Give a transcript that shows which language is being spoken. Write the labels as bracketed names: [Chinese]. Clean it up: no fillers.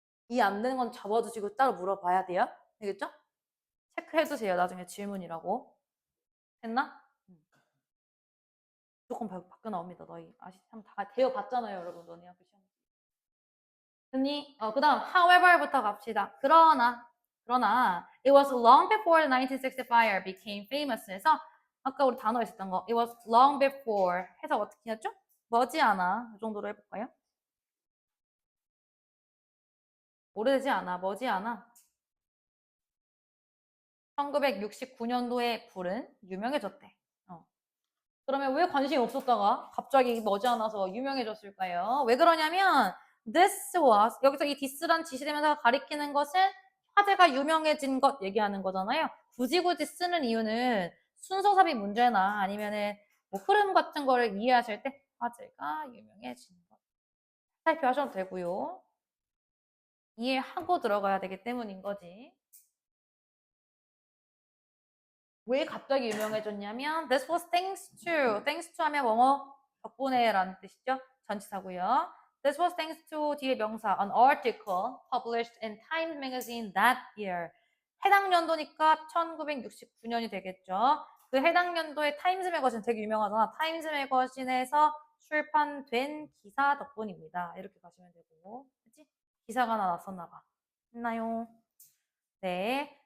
[Korean] 이해 안 되는 건 접어두시고 따로 물어봐야 돼요. 알겠죠? 체크해두세요. 나중에 질문이라고. 됐나? 무조건 바뀌어 나옵니다. 너희 다 되어봤잖아요, 여러분. 너네 학교 시험. 됐니? 그 다음 however부터 갑시다. 그러나 [English] it was long before the 1960 fire became famous [Korean] 해서 아까 우리 단어 있었던 거 [English] it was long before [Korean] 해서 어떻게 했죠? 머지않아 이 정도로 해볼까요? 오래되지 않아 머지않아 1969년도에 불은 유명해졌대. 그러면 왜 관심이 없었다가 갑자기 머지않아서 유명해졌을까요? 왜 그러냐면 [English] this was [Korean] 여기서 이 this란 지시대명사가 가리키는 것은 화제가 유명해진 것 얘기하는 거잖아요. 굳이 쓰는 이유는 순서삽입 문제나 아니면은 뭐 흐름 같은 거를 이해하실 때 화제가 유명해진 것 살펴하셔도 되고요. 이해하고 들어가야 되기 때문인 거지. 왜 갑자기 유명해졌냐면 [English] this was thanks to [Korean] 하면 뭐뭐 덕분에라는 뜻이죠. 전치사고요. [English] This was thanks to [Korean] 뒤에 명사 [English] an article published in Times Magazine that year. [Korean] 해당 연도니까 1969년이 되겠죠. 그 해당 연도에 타임스 매거진 되게 유명하잖아. 타임스 매거진에서 출판된 기사 덕분입니다. 이렇게 가시면 되고, 그치? 기사가 하나 났었나 봐. 했나요? 네.